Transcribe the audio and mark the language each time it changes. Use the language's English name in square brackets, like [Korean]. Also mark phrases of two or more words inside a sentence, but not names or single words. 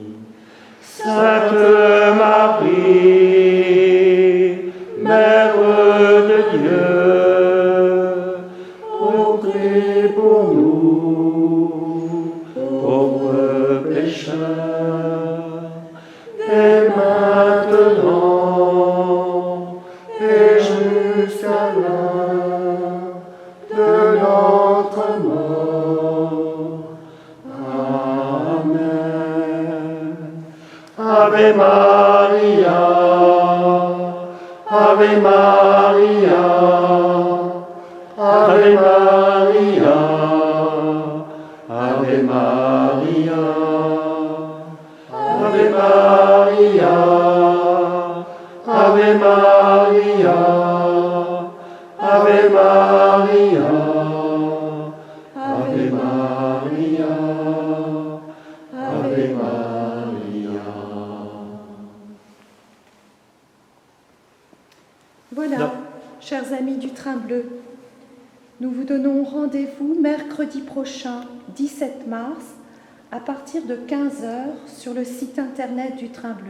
[French] Sainte Marie, Mère de Dieu, prie pour nous, pauvres pécheurs, et maintenant, et jusqu'à l'heure de notre mort. Amen. [Latin] Ave Maria, Ave Maria, Ave Maria, Ave Maria, Ave Maria, Ave Maria, Ave Maria, Ave Maria, Ave Maria. [French] Voilà, Non. chers amis du Train Bleu, nous vous donnons rendez-vous mercredi prochain, 17 mars, à partir de 15h sur le site internet du Train Bleu.